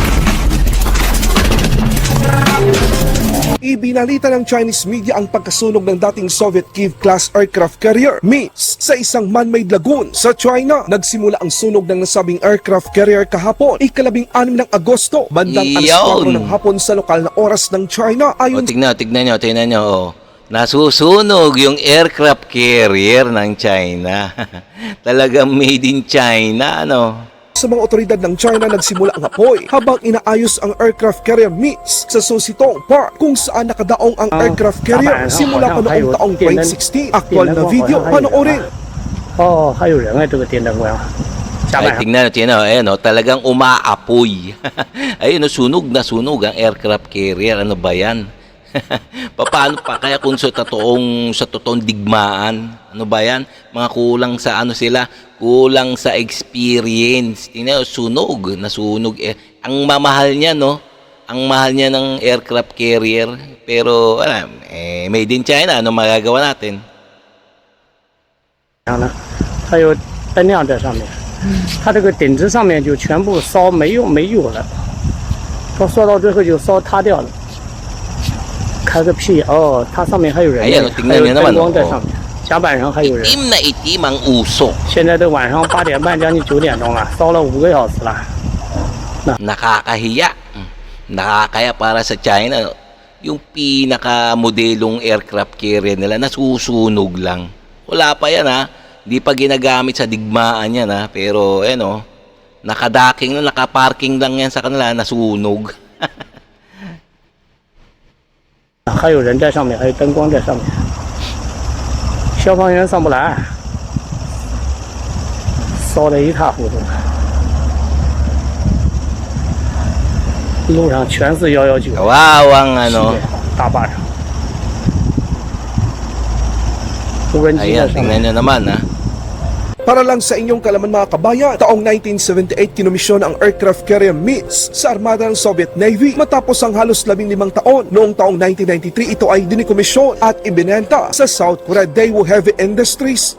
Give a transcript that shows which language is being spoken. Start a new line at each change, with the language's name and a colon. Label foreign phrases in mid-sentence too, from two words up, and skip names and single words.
Filipino: Ibinalita ng Chinese media ang pagkasunog ng dating Soviet Kiev-class
English: aircraft carrier
Filipino: MiS sa isang
English: man-made lagoon
Filipino: sa China. Nagsimula ang sunog ng nasabing
English: aircraft carrier
Filipino: kahapon, ika-16 ng Agosto, bandang alas 4 ng hapon sa lokal na oras ng China. Ayon tignan nyo. Nasusunog yung
English: aircraft carrier
Filipino: ng China.
English: Talagang made in China,
Filipino: sa mga otoridad ng China, nagsimula ang apoy habang inaayos ang
English: aircraft carrier
Filipino: MiS sa Susitong Park kung saan nakadaong ang
English: aircraft carrier
Filipino: simula pa noong taong 2016. Actual na video, panoorin. Tingnan natin, talagang umaapoy. Ayun, sunog ang
English: aircraft carrier.
Filipino: Ano ba yan? Paano pa kaya kung sa totoong digmaan? Ano ba yan? Mga kulang sa kulang sa experience. Tingnan, nasunog. Ang mamahal niya, ang mahal niya ng
English: aircraft carrier.
Filipino: Pero,
English: made in China,
Filipino: ano magagawa natin?
Chinese: 它有灯亮在上面，它这个顶子上面就全部烧没有了，它烧到最后就烧塌掉了。开个屁它上面还有人，还有灯光在上面，甲板上还有人。
Filipino: itim ang usok.
Chinese: 现在都晚上8点半，将近9点钟了，烧了5个小时了。
Filipino: Nakakahiya. Nakakaya para sa China, yung pinaka-modelong
English: aircraft carrier
Filipino: nila nasusunog lang. Wala pa yan Hindi pa ginagamit sa digmaan yan Pero nakadaking nakaparking lang yan sa kanila, nasunog.
Chinese: 还有人在上面，还有灯光在上面，消防员上不来，烧得一塌糊涂，路上全是119，
Filipino: Kawawang
Chinese: 大巴上，无人机在
Filipino: Ayan,
Chinese: 上面。
Filipino: tingnan nyo naman Para lang sa inyong kalaman mga kabayan, taong 1978 kinomisyon ang
English: aircraft carrier
Filipino: MiS sa armada ng Soviet Navy. Matapos ang halos 15 taon, noong taong 1993 ito ay dinikomisyon at ibinenta sa South Korea Daewoo Heavy Industries.